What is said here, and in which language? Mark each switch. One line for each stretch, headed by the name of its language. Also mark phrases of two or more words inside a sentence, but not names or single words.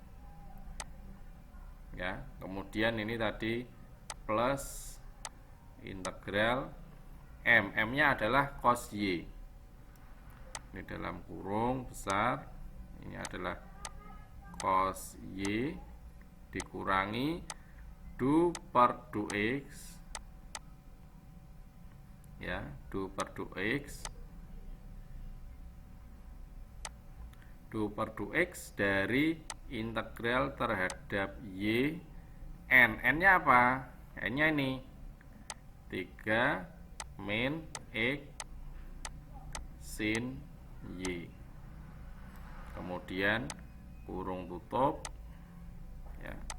Indonesian: Ya, kemudian ini tadi plus integral M. M-nya adalah cos Y. Ini dalam kurung besar. Ini adalah cos Y dikurangi du per du X. Ya, du per du X. Du per du X dari integral terhadap Y N. N-nya apa? N-nya ini 3 min X sin Y. Kemudian kurung tutup ya.